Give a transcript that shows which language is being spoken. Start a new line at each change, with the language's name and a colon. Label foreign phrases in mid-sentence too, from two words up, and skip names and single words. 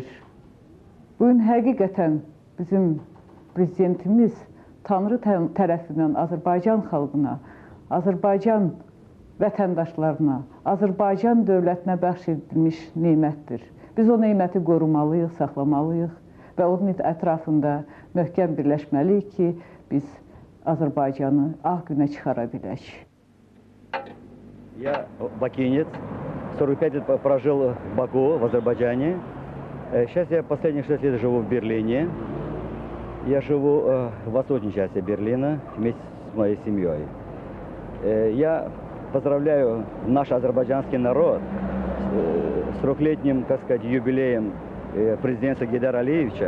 Azerbaijani: Bugün həqiqətən bizim prezidentimiz Tanrı tərəfindən Azərbaycan xalqına, Azərbaycan vətəndaşlarına, Azərbaycan dövlətinə bəxş edilmiş neymətdir. Biz o neyməti qorumalıyıq, saxlamalıyıq və onun ətrafında möhkəm birləşməliyik ki, biz Azərbaycanı ağ günə çıxara bilək.
Russian: Я бакинец, 45 лет прожил в Баку, в Азербайджане. Сейчас я последние 6 лет живу в Берлине. Я живу в восточной части Берлина вместе с моей семьей. Я поздравляю наш азербайджанский народ с 3-летним, так сказать, юбилеем президента Гейдара Алиевича.